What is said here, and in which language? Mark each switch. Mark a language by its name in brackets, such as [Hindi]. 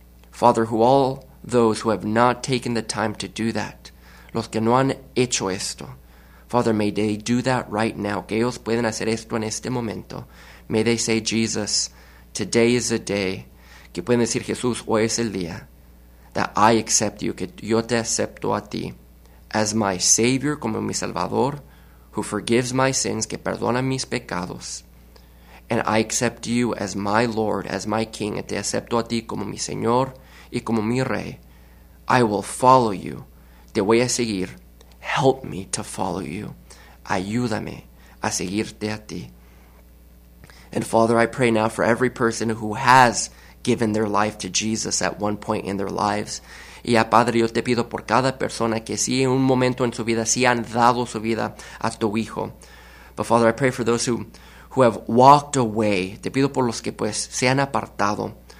[English] Father, who all those who have not taken the time to do that, [Spanish] los que no han hecho esto, [English] Father, may they do that right now. [Spanish] Que ellos pueden hacer esto en este momento. [English] May they say, Jesus, today is the day. [Spanish] Que pueden decir, Jesús, hoy es el día. [English] That I accept you. [Spanish] Que yo te acepto a ti. [English] As my Savior, [Spanish] como mi Salvador, [English] who forgives my sins, [Spanish] que perdona mis pecados. [English] And I accept you as my Lord, as my King. [Spanish] Y te acepto a ti como mi Señor y como mi Rey. [English] I will follow you. [Spanish] Te voy a seguir. [English] Help me to follow you. [Spanish] Ayúdame a seguirte a ti. [English] And Father, I pray now for every person who has given their life to Jesus at one point in their lives. [Spanish] Y a Padre, yo te pido por cada persona que sí en un momento en su vida, sí han dado su vida a tu hijo. [English] But Father, I pray for those who have walked away. [Spanish] Te pido por los que pues se han apartado.